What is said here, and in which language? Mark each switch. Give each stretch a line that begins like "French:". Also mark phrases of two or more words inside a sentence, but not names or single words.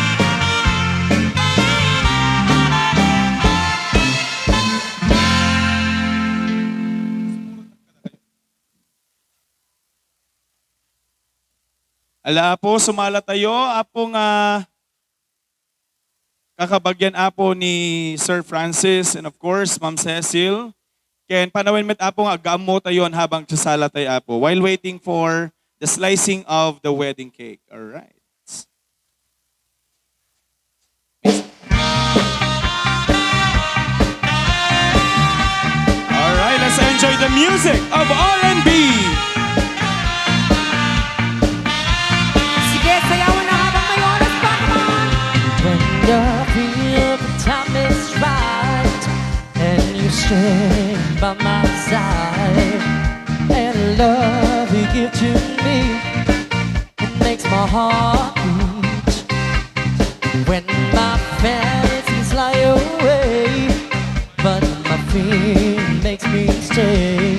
Iloko: Ala po, sumala tayo. Apong kakabagyan apo ni Sir Francis
English: and of course,
Iloko: Ma'am Cecil. Ken panawin met apo nga gamo tayon habang sasala tayo apo
English: while waiting for the slicing of the wedding cake. All right. All right, let's enjoy the music of R&B.
Filipino: Sige, sayawan na habang may oras pa naman.
English: When you feel the time is right and you stay by my side and love you give to me, it makes my heart beat. When my fantasies fly away, but my fear makes me stay.